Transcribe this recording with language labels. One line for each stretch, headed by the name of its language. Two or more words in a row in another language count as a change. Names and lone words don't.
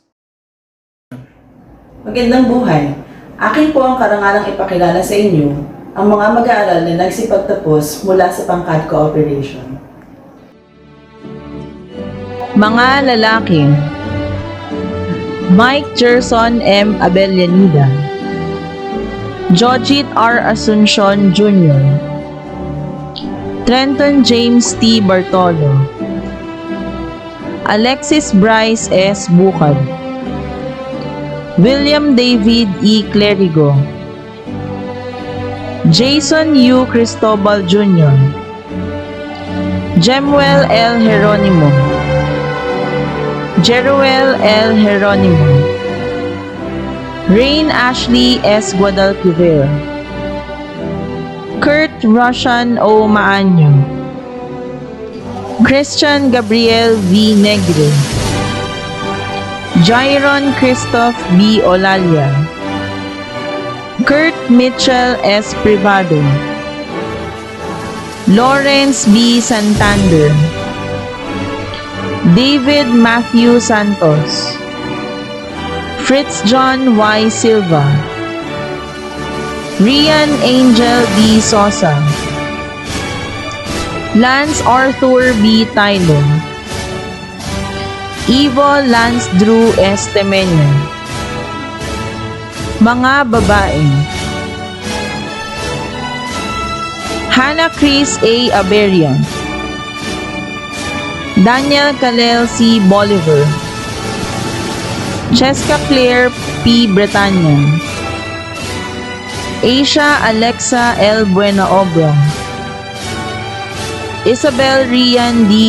Filipino: Magandang buhay! Akin po ang karangalang ipakilala sa inyo ang mga mag-aaral na nagsipagtapos mula sa pangkad cooperation. Mga lalaki: Mike Gerson M. Abellanida, Jojit R. Asuncion Jr., Trenton James T. Bartolo, Alexis Bryce S. Bukad, William David E. Clerigo, Jason U. Cristobal Jr., Jemuel L. Jeronimo, Jeruel L. Jeronimo, Rain Ashley S. Guadalquivir, Kurt Roshan O. Maanyo, Christian Gabriel V. Negre, Jairon Christoph B. Olalia, Kurt Mitchell S. Privado, Lawrence B. Santander, David Matthew Santos, Fritz John Y. Silva, Rian Angel B. Sosa, Lance Arthur B. Tylo, Ivo Lance Drew S. Temenyo. Mga babae: Hannah Chris A. Aberian, Daniel Kalel C. Bolivar, Cheska Claire P. Bretanya, Asia Alexa L. Buena Obra, Isabel Rian D.